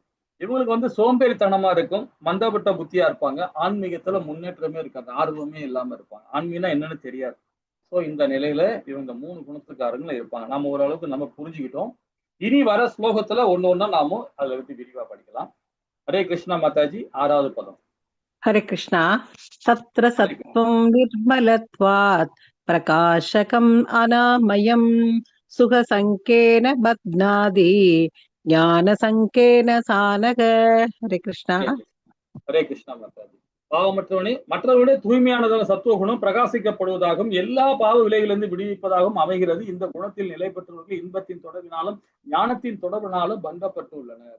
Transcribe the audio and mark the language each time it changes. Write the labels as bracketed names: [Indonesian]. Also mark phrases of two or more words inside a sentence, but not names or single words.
[Tamil] இவங்களுக்கு வந்து சோம்பேறித்தனமா இருக்கும், மந்தப்பட்ட புத்தியா இருப்பாங்க, ஆன்மீகத்துல முன்னேற்றமே இருக்காது, ஆர்வமே இல்லாம இருப்பாங்க. ஆன்மீகம்னா என்னன்னு தெரியாது. சோ இந்த நிலையில இவங்க 3 குணத்துக்காரங்க இருப்பாங்க. நம்ம ஓரளவுக்கு நம்ம புரிஞ்சுக்கிட்டோம். இனி வர ஸ்லோகத்துல ஒண்ணு நாமும் அதுல பத்தி விரிவா படிக்கலாம். ஹரே கிருஷ்ணா மாதாஜி. 6வது பதம். [Sanskrit] हरे कृष्णा। तत्र सत्त्वं निर्मलत्वात् प्रकाशकम् अनामयम् सुखसङ्गेन बध्नाति ज्ञान सङ्गेन चानघ. [Tamil] ஹரே கிருஷ்ணா. ஹரே கிருஷ்ணா மாதாஜி. பாவமற்றவனே, மற்றவருடைய தூய்மையானதான சத்துவ குணம் பிரகாசிக்கப்படுவதாகவும் எல்லா பாவ விலைகளிலிருந்து விடுவிப்பதாகவும் அமைகிறது. இந்த குணத்தில் நிலை பெற்றவர்கள் இன்பத்தின் தொடர்பினாலும் ஞானத்தின் தொடர்பினாலும் பந்தப்பட்டு உள்ளனர்.